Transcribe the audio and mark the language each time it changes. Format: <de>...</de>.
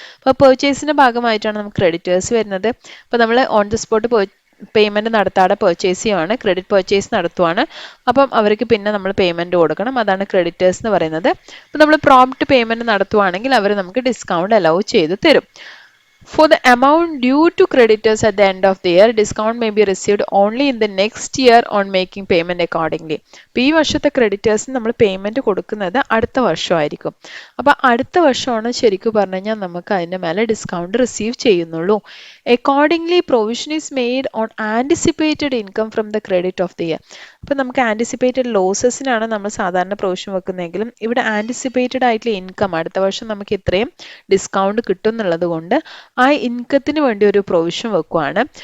<ml>അപ്പോൾ പർച്ചേസിന്റെ ഭാഗമായിട്ടാണ് നമുക്ക് ക്രെഡിറ്റേഴ്സ് വരുന്നത്. അപ്പോൾ നമ്മൾ ഓൺ ദി സ്പോട്ട് പേയ്മെന്റ് നടത്താതെ പർച്ചേസ് ചെയ്യുവാണ്, ക്രെഡിറ്റ് പർച്ചേസ് നടത്തുവാണ്. അപ്പം അവർക്ക് പിന്നെ നമ്മൾ പേയ്മെന്റ് കൊടുക്കണം, അതാണ് ക്രെഡിറ്റേഴ്സ് എന്ന് പറയുന്നത്. അപ്പോൾ നമ്മൾ പ്രോംപ്റ്റ് പേയ്മെന്റ് നടത്തുവാണെങ്കിൽ അവർ നമുക്ക് ഡിസ്കൗണ്ട് അലൗ ചെയ്ത് തരും.</ml> <en>For the amount due to creditors at the end of the year, discount may be received only in the next year on making payment accordingly.</en> <ml>അപ്പോൾ ഈ വർഷത്തെ ക്രെഡിറ്റേഴ്സിന് നമ്മൾ പേയ്മെന്റ് കൊടുക്കുന്നത് അടുത്ത വർഷമായിരിക്കും. അപ്പോൾ അടുത്ത വർഷമാണ് ശരിക്കും പറഞ്ഞു കഴിഞ്ഞാൽ നമുക്ക് അതിൻ്റെ മേലെ ഡിസ്കൗണ്ട് റിസീവ് ചെയ്യുന്നുള്ളൂ.</ml> <en>Accordingly provision is made on anticipated income from the credit of the year.</en> <ml>അപ്പോൾ നമുക്ക് ആൻറ്റിസിപ്പേറ്റഡ് ലോസസിനാണ് നമ്മൾ സാധാരണ പ്രൊവിഷൻ വെക്കുന്നതെങ്കിലും ഇവിടെ ആൻറ്റിസിപ്പേറ്റഡ് ആയിട്ടുള്ള ഇൻകം അടുത്ത വർഷം നമുക്ക് ഇത്രയും ഡിസ്കൗണ്ട് കിട്ടും എന്നുള്ളത് കൊണ്ട് ആ ഇൻകത്തിന് വേണ്ടി ഒരു പ്രൊവിഷൻ വെക്കുവാണ്.</ml>